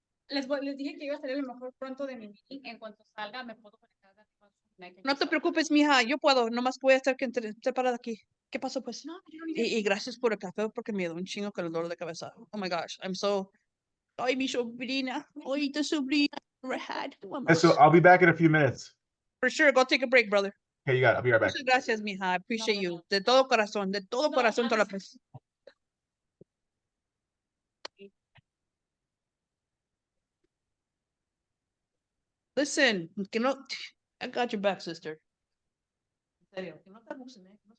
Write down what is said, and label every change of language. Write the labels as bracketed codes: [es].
[es] Voy pues, les dije que iba a salir a lo mejor pronto de mi meeting. En cuanto salga, me puedo conectar. No te preocupes, mija, yo puedo. Nomás voy a estar separada aquí. ¿Qué pasó, pues? No, Y gracias por el café porque me dio un chingo con el dolor de cabeza. [en] Oh my gosh, I'm so. [es] Ay, mi sobrina. Ay, tu sobrina. [en] So I'll be back in a few minutes. For sure, go take a break, brother. Okay, you got it. I'll be right back. [es] Muchas gracias, mija. [en] I appreciate you. [es] De todo corazón, toda la paz. [en] Listen, [es] que no. [en] I got your back, sister. [es] En serio, que no te abusen, ¿eh?